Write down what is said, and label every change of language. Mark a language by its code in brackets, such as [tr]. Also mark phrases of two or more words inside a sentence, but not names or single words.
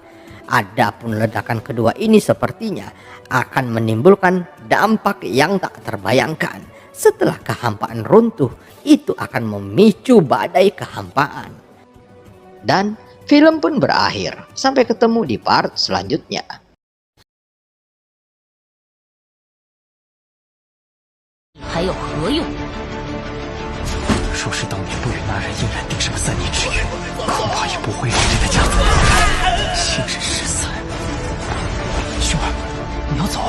[id] Adapun ledakan kedua ini sepertinya akan menimbulkan dampak yang tak terbayangkan. Setelah kehampaan runtuh, itu akan memicu badai kehampaan. Dan film pun berakhir. Sampai ketemu di part selanjutnya. [zh] 还有何用？若是当年不与那人硬然定什么3年之约，恐怕也不会让这个家族信任失散。兄儿，你要走？